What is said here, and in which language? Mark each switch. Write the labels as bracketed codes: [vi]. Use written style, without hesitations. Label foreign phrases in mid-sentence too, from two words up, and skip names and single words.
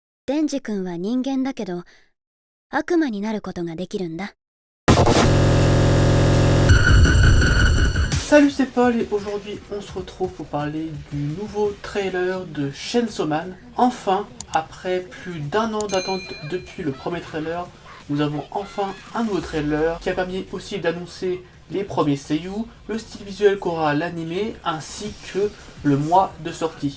[ja] デンジ君は人間だけど、悪魔になることができるんだ。 [fr] Salut, c'est Paul et aujourd'hui on se retrouve pour parler du nouveau trailer de Chainsaw Man. Enfin, après plus d'1 an d'attente depuis le premier trailer, nous avons enfin un nouveau trailer qui a permis aussi d'annoncer les premiers seiyuu, le style visuel qu'aura l'animé ainsi que le mois de sortie.